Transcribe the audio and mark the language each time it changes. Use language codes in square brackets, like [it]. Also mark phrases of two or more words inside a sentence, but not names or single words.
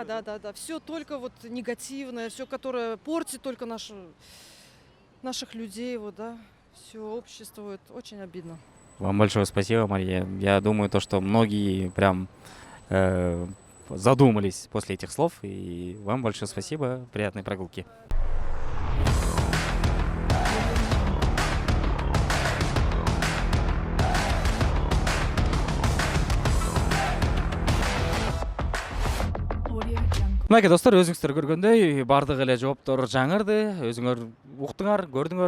[ru] Все только вот негативное, все, которое портит только наших людей, вот, да. Все общество, вот, очень обидно. Вам большое спасибо, Мария. Я думаю, то, что многие прям задумались после этих слов. И вам большое спасибо. Приятной прогулки. [ky] Мынакей достор, өзүңүздөр көргөндөй баардык эле жооптор жаңырды, өзүңөр уктуңар, көрдүңөр.